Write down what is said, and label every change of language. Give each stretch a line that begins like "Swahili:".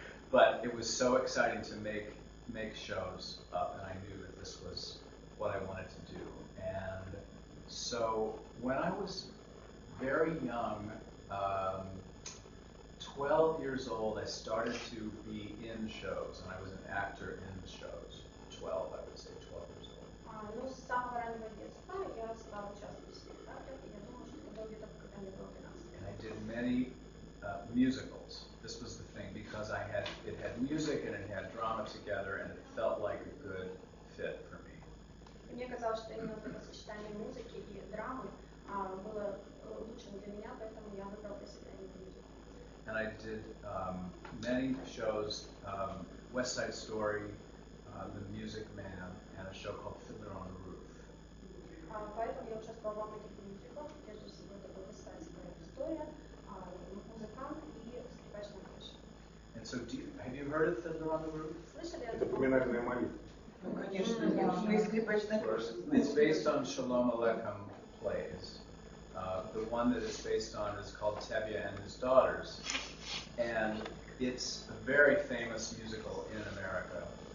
English: But it was so exciting to make shows up, and I knew that this was what I wanted to do. And so when I was very young, 12 years old, I started to be in shows, and I was an actor in the shows. 12, I would say, 12 years old.
Russian: Ну, с самого раннего детства я стала участвовать в спектаклях, и я думаю, что это было где-то, когда мне было 13 лет.
English: And I did many musicals. This was the thing, because it had music and it had drama together, and it felt like a good fit for me.
Russian: Мне казалось, что именно это сочетание музыки и драмы было лучшим для меня, поэтому я выбрала для себя именно мюзикл.
English: And and I did many shows, West Side Story, The Music Man, and a show called Fiddler on the Roof.
Russian: Поэтому я участвовала во многих мюзиклах, прежде всего это была «Востайская история», «Музыкант» и «Скрипач на крыше».
English: And so, have you heard of Fiddler on the Roof?
Russian: Слышали? Это поминальная молитва. Ну, конечно, мы скрипач на крыше.
English: It's based on Shalom Aleichem plays. The one that it's based on is called Tevye and His Daughters, and it's a very famous musical in America.